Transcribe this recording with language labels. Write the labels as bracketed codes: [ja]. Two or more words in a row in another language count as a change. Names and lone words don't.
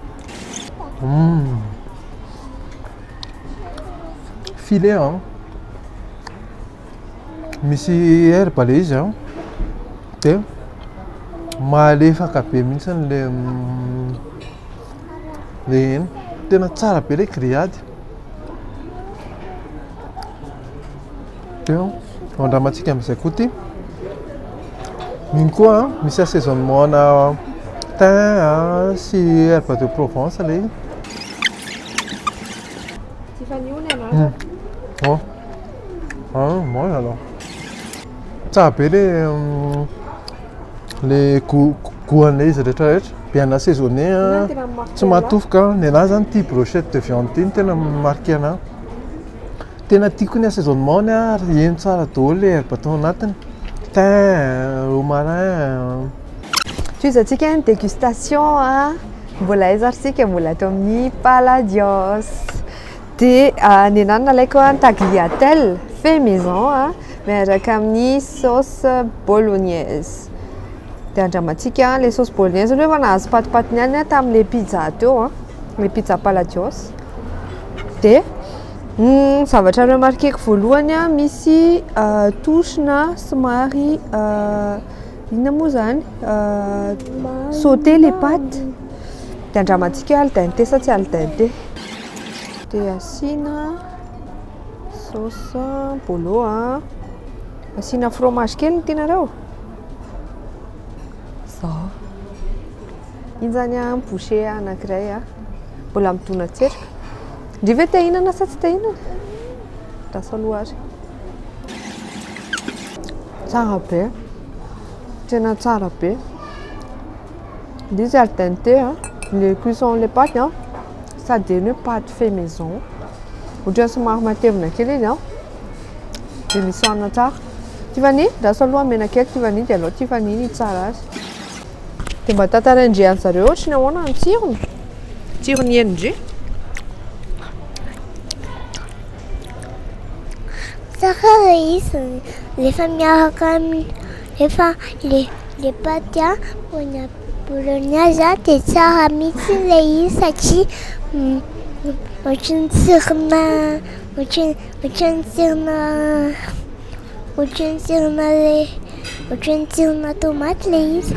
[mg] Filet misy herbe le izy dia malefaka be mihitsy le tena tsara be le grillade. Dia andramantsika amin'izay koa ity. Igny koa misy assaisonnement na thym sy [fr] herbe de Provence [mg] le izy. [fr] Moi alors. [mg] Tsara be le goût-an'ilay izy rehetrarehetra. [fr] Bien assaisonné [mg] tsy matofoka. Ny anahy zany tia [fr] brochette de viande [mg] ity tena marqué anahy. Tena tiako ny assaisonnement ary eny tsara daholo le herbe atao anatiny. [fr] Thym, romarin. [mg] Toizantsika ny dégustation mbola aiza ary sika mbola atao amin'ny Palladios. Dia ny anahy nalaiko tagliatelle [fr] fait maison [mg] miaraka amin'ny [fr] sauce bolognaise. [mg] Dia andramantsika le [fr] sauce bolognaise [mg] rehefa nahazo patipatiny ihany tamin'ilay pizza teo le pizza Palladios. Dia zavatra remarqueko voalohany misy toshina somary inona moa zany [fr] sauté les pâtes. [mg] Dia andramantsika [it] al dente [mg] sa tsy [it] al dente. [mg] Dia asiana [fr] sauce bolo [mg] asiana fromage kely ny tianareo. Zao iny zany bouchée anankiray mbola midona tserika. Ndry ve te hihinana sa tsy te hihinana? Rasa aloha ary. Tsara be. Tena tsara be. Izy [it] al dente [fr] le cuisson les pâtes [mg] sady ny hoe [fr] pâte fait maison. [mg] Ohatran'ny somary matevina kely izy dia misy hohanina tsara. Tivani, rasa aloha menakely Tivani dia alao Tivani ny tsara azy. Dia mba tantaraindre zareo ohatrany ahoana ny tsirony. Tsirony endry. Tsara le izy rehefa miaraka rehefa le [fr] pâtes bolognaise [mg] dia tsara mihitsy le izy satria ohatran'ny tsirona tomaty le izy.